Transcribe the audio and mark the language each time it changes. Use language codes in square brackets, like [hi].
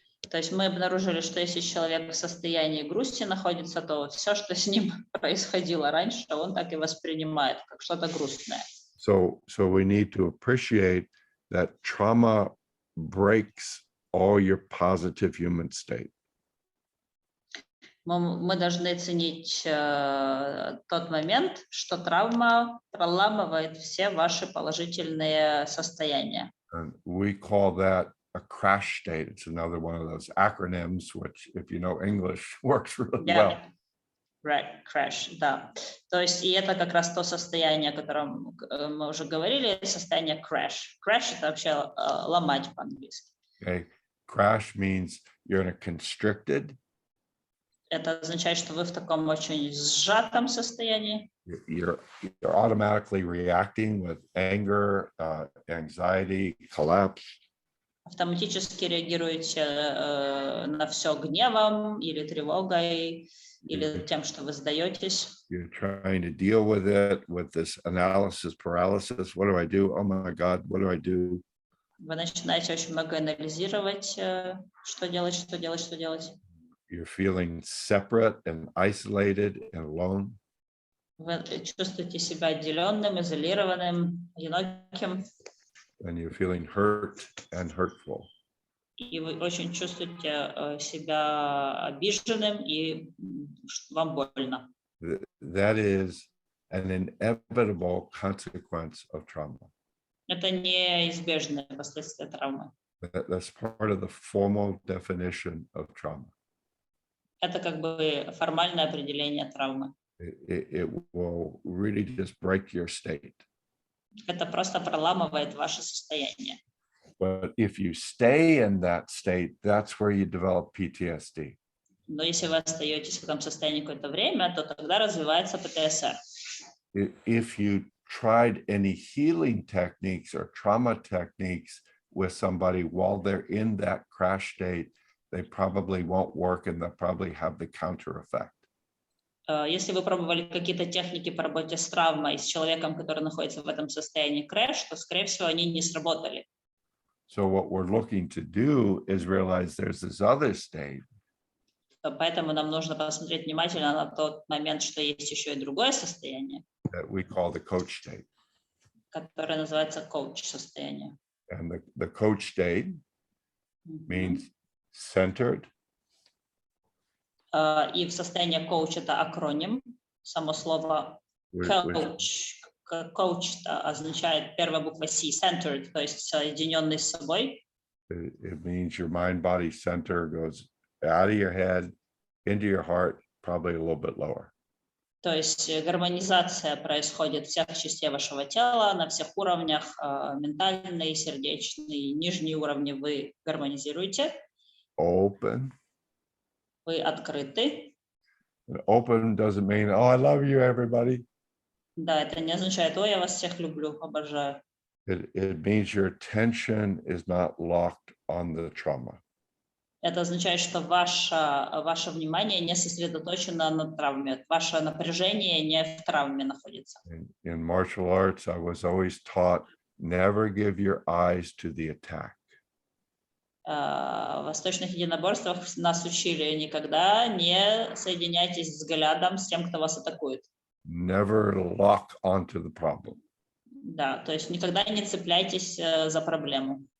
[ru] То есть мы обнаружили, что если человек в состоянии грусти находится, то все, что с ним происходило раньше, он так и воспринимает, как что-то грустное. [en] So we need to appreciate that trauma breaks all your positive human state. [ru] Мы должны ценить тот момент, что травма проламывает все ваши положительные состояния. [en] And we call that a crash state. It's another one of those acronyms, which, if you know English, works really well. Right, crash, [ru] да. То есть и это как раз то состояние, о котором мы уже говорили, состояние crash. Crash — это вообще ломать по-английски. [en] Okay, crash means you're in a constricted. [ru] Это означает, что вы в таком очень сжатом состоянии. [en] You're automatically reacting with anger, anxiety, collapse. [ru] Автоматически реагируете на все гневом или тревогой, или тем, что вы сдаетесь. [en] You're trying to deal with it with this analysis paralysis. What do I do? Oh my God, what do I do? [ru] Вы начинаете очень много анализировать, что делать, что делать, что делать. [en] You're feeling separate and isolated and alone. [ru] Вы чувствуете себя отделенным, изолированным, одиноким. [en] And you're feeling hurt and hurtful. [ru] И вы очень чувствуете себя обиженным, и вам больно. [en] That is an inevitable consequence of trauma. [ru] Это неизбежное последствие травмы. [en] That's part of the formal definition of trauma. [ru] Это как бы формальное определение травмы. [en] It will really just break your state. [ru] Это просто проламывает ваше состояние. [en] But if you stay in that state, that's where you develop PTSD. [ru] Но если вы остаетесь в этом состоянии какое-то время, то тогда развивается ПТСР. [en] If you tried any healing techniques or trauma techniques with somebody while they're in that crash state, they probably won't work and they'll probably have the counter effect. [ru] Если вы пробовали какие-то техники по работе с травмой с человеком, который находится в этом состоянии крэш, то, скорее всего, они не сработали. [en] So what we're looking to do is realize there's this other state. [ru] Поэтому нам нужно посмотреть внимательно на тот момент, что есть еще и другое состояние, [en] That we call the coach state. [ru] которое называется коуч-состояние. [en] And the coach state means centered. [ru] И в состоянии коуч — это акроним. Само слово коуч. Коуч означает первая буква C, centered, то есть соединенный с собой. [en] It means your mind-body center goes out of your head, into your heart, probably a little bit lower. [ru] То есть гармонизация происходит всех частей вашего тела на всех уровнях, ментальный, сердечный, нижние уровни вы гармонизируете. [en] Open. [ru] Вы открыты. [en] Open doesn't mean, oh, I love you, everybody. [ru] Да, это не означает, ой, я вас всех люблю, обожаю. [en] It means your attention is not locked on the trauma. [ru] Это означает, что ваше внимание не сосредоточено на травме, ваше напряжение не в травме находится. [en] In martial arts, I was always taught, never give your eyes to the attack. [ru] В восточных единоборствах нас учили: никогда не соединяйтесь взглядом с тем, кто вас атакует. [en] Never lock onto the problem. [ru] Да, то есть никогда не цепляйтесь за проблему.